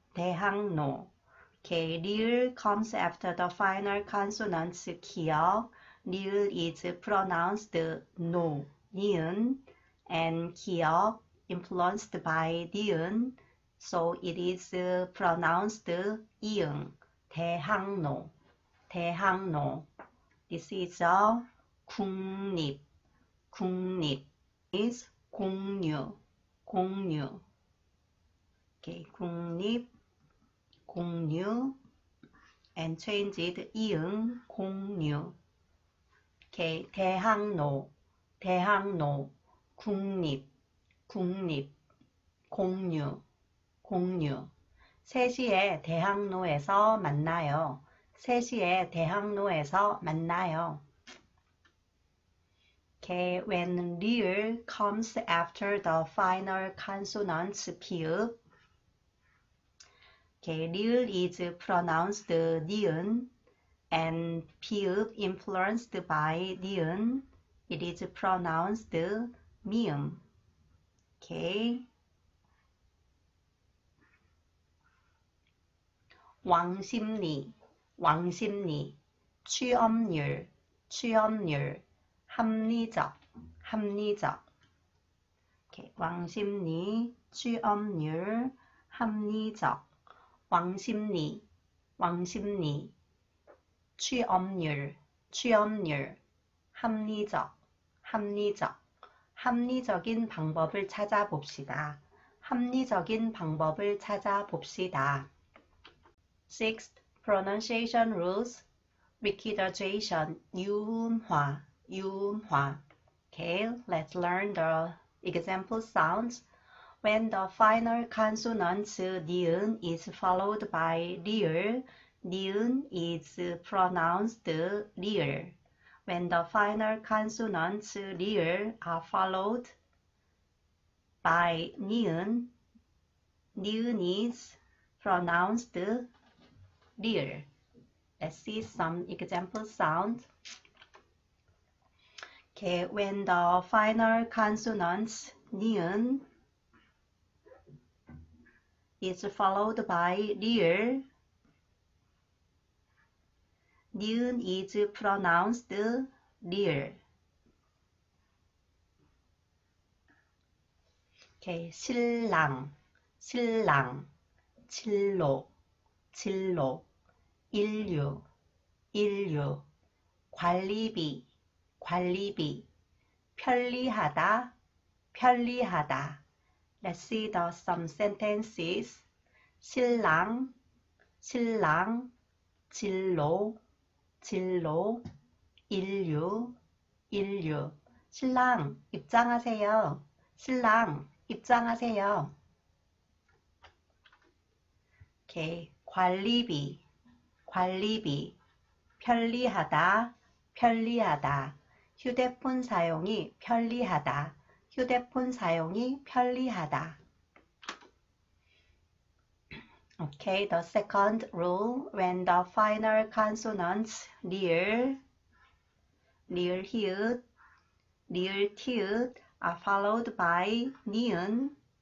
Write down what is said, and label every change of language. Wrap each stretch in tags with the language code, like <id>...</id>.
<en>Okay, 리을 comes after the final consonants 기역. 리을 is pronounced 니은, and 기역 influenced by 니은 So it is pronounced 이응, 대학로, 대학로. This is a 국립, 국립 is 공유, 공유. Okay, 국립, 공유, and change it 이응, 공유.</en> <ko>Okay, 대학로, 대학로, 국립, 국립, 공유, 공유. 3시에 대학로에서 만나요. 3시에 대학로에서 만나요.</ko> <en>Okay, when 리을 comes after the final consonants 피읍, okay, 리을 is pronounced 니은, and 피읍 influenced by 니은, it is pronounced 미음. Okay.</en> <ko>왕심리, 왕심리, 취업률, 취업률, 합리적, 합리적. Okay. 왕심리, 취업률, 합리적. 왕심리, 왕심리, 취업률, 취업률, 합리적, 합리적. 합리적인 방법을 찾아봅시다. 합리적인 방법을 찾아봅시다.</ko> <en>Sixth, pronunciation rules, liquidation, 유음화, 유음화. Okay, let's learn the example sounds. When the final consonant 니은 is followed by 리을, 니은 is pronounced 리을. When the final consonants 리을 are followed by 니은, 니은 is pronounced 리을. Let's see some example sounds. Okay, when the final consonants 니은 is followed by 리을, 니은 is pronounced 리을.</en> <ko>Okay, 신랑, 신랑, 진로, 진로, 인류, 인류, 관리비, 관리비, 편리하다, 편리하다.</ko> <en>Let's see the some sentences.</en> <ko>신랑, 신랑, 진로, 진로, 인류, 인류. 신랑, 입장하세요. 신랑, 입장하세요. Okay, 관리비, 관리비, 편리하다, 편리하다. 휴대폰 사용이 편리하다, 휴대폰 사용이 편리하다.</ko> <en>Okay, the second rule, when the final consonants 리을, 리을 히읗, 리을 티읕 are followed by 니은.</en>